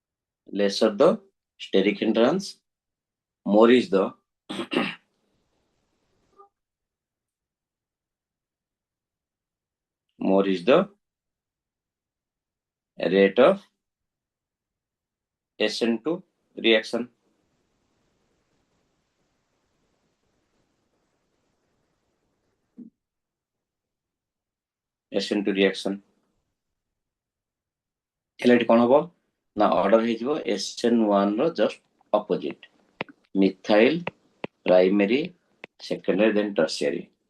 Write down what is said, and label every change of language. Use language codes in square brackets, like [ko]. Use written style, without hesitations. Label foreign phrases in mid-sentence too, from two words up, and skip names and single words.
[en] more is the more is the rate of SN2 reaction. SN2 reaction. [or] ହେଲେ ଏଠି କ'ଣ ହବ ନା ଅର୍ଡର ହେଇଯିବ SN1 ର [en] just opposite, methyl primary secondary then tertiary.